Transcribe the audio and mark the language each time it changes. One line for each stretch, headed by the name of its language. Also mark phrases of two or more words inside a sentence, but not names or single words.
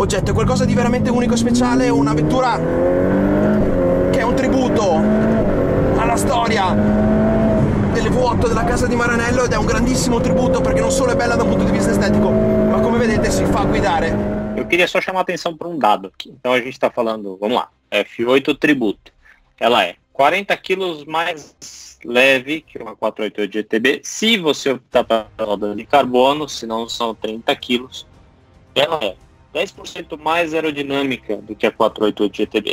Italian: È qualcosa di veramente unico e speciale, una vettura che è un tributo alla storia delle V8 della casa di Maranello ed è un grandissimo tributo perché non solo è bella da un punto di vista estetico, ma come vedete si fa guidare.
Portuguese: Eu queria só chamar a atenção para um dado aqui. Então a gente está falando, vamos lá, F8 tributo. Ela é 40 quilos mais leve que uma 488 GTB. Se você optar para roda de carbono, se não são 30 quilos, ela é 10% mais aerodinâmica do que a 488 GTB.